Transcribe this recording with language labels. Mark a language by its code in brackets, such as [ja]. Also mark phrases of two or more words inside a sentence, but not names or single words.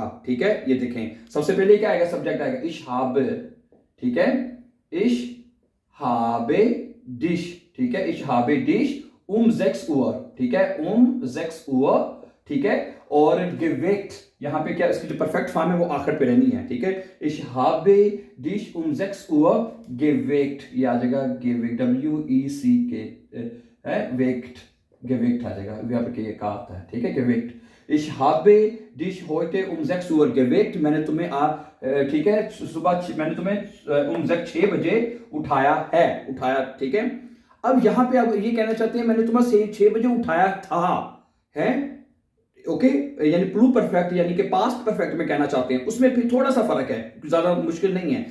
[hi] ठीक है, ये देखें, सबसे पहले क्या आएगा, सब्जेक्ट आएगा [de] Ich habe. [hi] ठीक है, [de] Ich habe dich. [hi] ठीक है, [de] Ich habe dich 6 Uhr। [hi] ठीक है, [de] 6 Uhr। [hi] ठीक है, और गेवेक्ट यहाँ पे क्या इसकी जो [en] perfect form [hi] है वो आखिर पे रहनी है, ठीक है। [de] Ich habe dich um 6 Uhr geweckt, [hi] ये आ जाएगा geweckt, WECK है वेक्ट, geweckt आ जाएगा, यहाँ पे ये कहा आता है, ठीक है, [de] geweckt। Ich habe dich heute um 6 Uhr geweckt, [hi] मैंने तुम्हें ठीक है सुबह मैंने तुम्हें um 6 बजे उठाया है, उठाया, ठीक है। अब यहाँ पे आप ये कहना चाहते हैं मैंने तुम्हें 6 बजे उठाया था, है, ओके, यानी प्लू परफेक्ट यानी कि [en] past perfect [hi] में कहना चाहते हैं, उसमें फिर थोड़ा सा फर्क है, ज्यादा मुश्किल नहीं है।